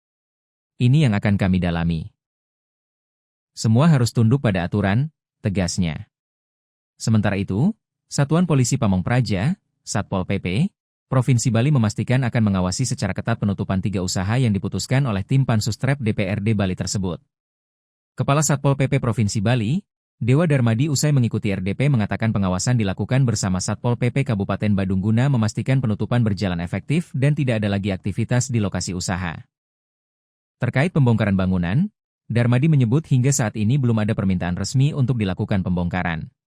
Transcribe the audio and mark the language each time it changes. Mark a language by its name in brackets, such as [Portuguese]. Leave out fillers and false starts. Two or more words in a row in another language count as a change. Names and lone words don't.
[Indonesian] Ini yang akan kami dalami. Semua harus tunduk pada aturan, tegasnya. Sementara itu, Satuan Polisi Pamong Praja, Satpol PP, Provinsi Bali memastikan akan mengawasi secara ketat penutupan 3 usaha yang diputuskan oleh tim Pansustrep DPRD Bali tersebut. Kepala Satpol PP Provinsi Bali, Dewa Darmadi usai mengikuti RDP mengatakan pengawasan dilakukan bersama Satpol PP Kabupaten Badung guna memastikan penutupan berjalan efektif dan tidak ada lagi aktivitas di lokasi usaha. Terkait pembongkaran bangunan, Darmadi menyebut hingga saat ini belum ada permintaan resmi untuk dilakukan pembongkaran.